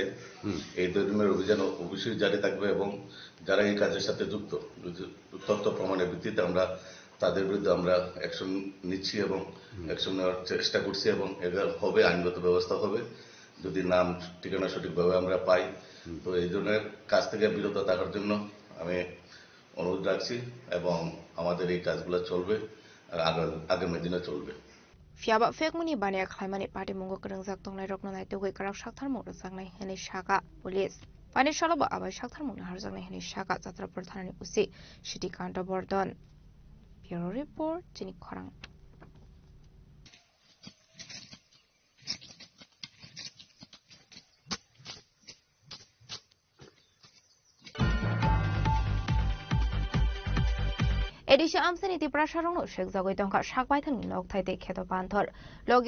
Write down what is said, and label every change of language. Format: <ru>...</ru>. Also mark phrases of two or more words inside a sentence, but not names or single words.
<bn>এই ধরনের অভিযান অবশ্যই জারি থাকবে এবং যারা এই কাজের সাথে যুক্ত তথ্য প্রমাণের ভিত্তিতে আমরা তাদের বিরুদ্ধে আমরা অ্যাকশন নিচ্ছি এবং অ্যাকশন নেওয়ার চেষ্টা করছি এবং এদের হবে আইনগত ব্যবস্থা হবে যদি নাম ঠিকানা সঠিকভাবে আমরা পাই তো এই ধরনের কাজ থেকে বিরত থাকার জন্য আমি অনুরোধ রাখছি এবং আমাদের এই কাজগুলো চলবে আর আগামী দিনে চলবে</bn> <trp>Fiaba fake muni bania khlaimani party mongo krengjak tongnai rokno nai togoi karak sakthar mo roknai heni shaka police pani shalaba abai sakthar mo harjaknai heni shaka Jatrapur thanani usi Srikanto Bordon bureau report chini khorang Edisha Amsani Tiprasharong Shek Zagoitonka Shakbaitan Lok Taite Keto Panthor Logi</trp>